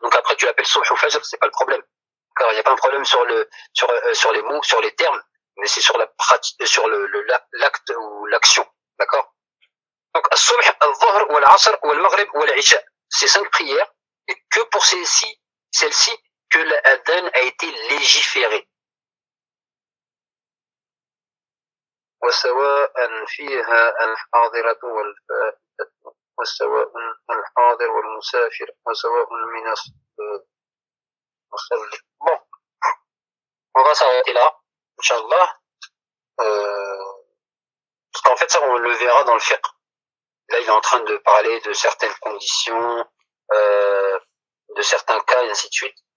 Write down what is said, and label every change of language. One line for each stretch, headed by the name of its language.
French: Donc après, tu l'appelles subh ou fajr, c'est pas le problème. Car il n'y a pas un problème sur les mots, sur les termes, mais c'est sur la pratique, sur l'acte ou l'action. D'accord? Donc, subh, al-dhuhr, ou al-asr, ou al-maghrib, ou al-isha. Ces cinq prières, et que pour celles-ci, que l'adhan a été légiféré.
Arabic: وسواء فيها الحاضرة والفائتة وسواء الحاضر والمسافر وسواء من المصلي.
French: Bon, on va s'arrêter là, inshallah. Parce qu'en fait, ça, on le verra dans le fiqh. Là, il est en train de parler de certaines conditions, de certains cas, et ainsi de suite.